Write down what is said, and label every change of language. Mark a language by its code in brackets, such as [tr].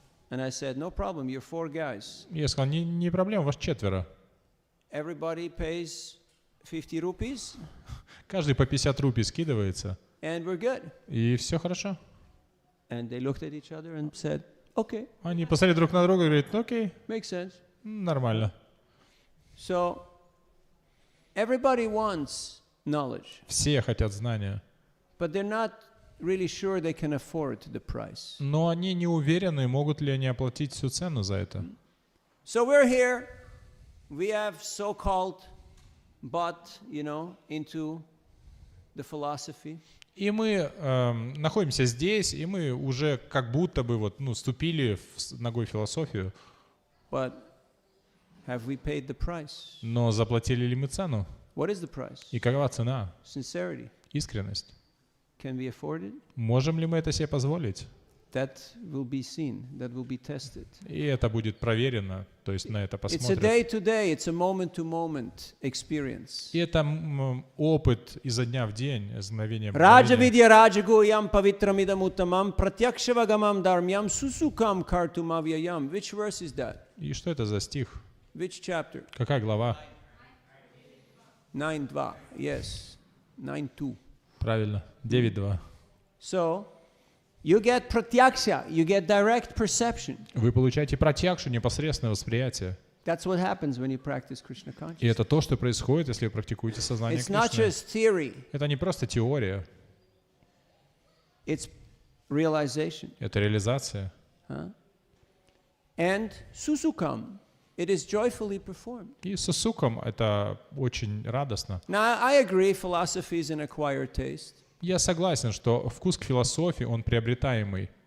[en] And I said, no problem, you're 4 guys. [ru] И я сказал, не проблема, вас 4. [en] Everybody pays 50 rupees, [ru] Каждый по 50 рупий скидывается, [en] and we're good. [ru] и все хорошо. [en] And they looked at each other and said, okay, [ru] Они посмотрели друг на друга и говорят, ну окей, [en] makes sense. [ru] нормально. [en] So everybody wants knowledge, [ru] Все хотят знания, [en] but they're not really sure they can afford the price. [ru] но они не уверены, могут ли они оплатить всю цену за это. [en] So we're here. We have so-called bought, into the philosophy. [ru] И мы находимся здесь, и мы уже как будто бы ступили ногой в философию, [en] But have we paid the price? [ru] но заплатили ли мы цену? [en] What is the price? [ru] И какова цена? [en] Sincerity. [ru] Искренность. [en] Can we afford it? [ru] Можем ли мы это себе позволить? [en] That will be seen. That will be tested. [ru] И это будет проверено, то есть на это [en] It's a [ru] посмотрят. [en] day-to-day. It's a moment-to-moment experience. [ru] И это опыт изо дня в день, из мгновения в [sa] Raja [ru] мгновение. [sa] vidya rajaguyam pavitramidam uttamam pratyakshavagam dharmyam susukam kartumavyayam. [en] Which verse is that? [ru] И что это за стих? [en] Which chapter? [ru] Какая глава? [en] 9:2. Yes. 9:2. [ru] Правильно, 9.2. [en] So, you get pratyaksha, you get direct perception. [ru] Вы получаете пратьякшу, непосредственное восприятие. [en] That's what happens when you practice Krishna [ru] И [en] consciousness. [ru] это то, что происходит, если вы практикуете сознание [en] It's not [ru] Кришны. [en] just theory, [ru] Это не просто теория, [en] it's realization. [ru] это реализация. [en] Huh? And susukam, it is joyfully performed. [ru] И с сусуком это очень радостно. [en] Now, I agree philosophy is an acquired taste, [ru] Я согласен, что вкус к философии, он приобретаемый.